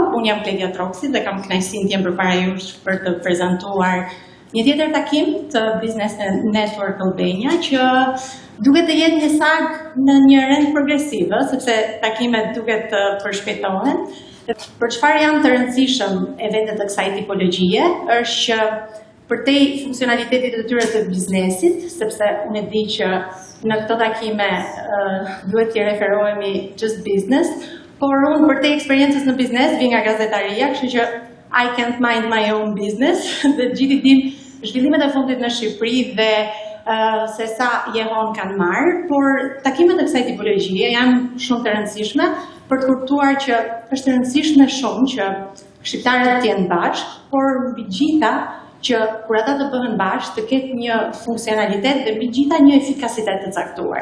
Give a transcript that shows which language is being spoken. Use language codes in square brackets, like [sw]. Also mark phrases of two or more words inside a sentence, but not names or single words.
[sq] Unë jam Kledia Troksi dhe kam kënaqësinë të jem përpara jush për të prezantuar një tjetër takim të Business Network Albania që duket të jetë një sag në një rend progresive, sepse takimet duket të përshpejtohen. Për çfarë janë të rëndësishëm eventet të kësaj tipologjie është që përtej funksionalitetit të tyre të biznesit, sepse unë e di që në këto takime duhet t'i referohemi [en] just business, [sq] por unë përtej eksperiencës në biznes vi nga gazetaria, kështu që [en] I can't mind my own business, [sq] dhe gjithë dim zhvillimet e fundit në Shqipëri dhe se sa jehon kanë marrë, por takimet e kësaj tipologjie janë shumë të rëndësishme për të kuptuar që është rëndësishme shumë që shqiptarët të jenë bashkë, por mbi gjitha që kur ata të bëhen bashkë të ketë një funksionalitet dhe mbi gjitha një efikasitet të caktuar.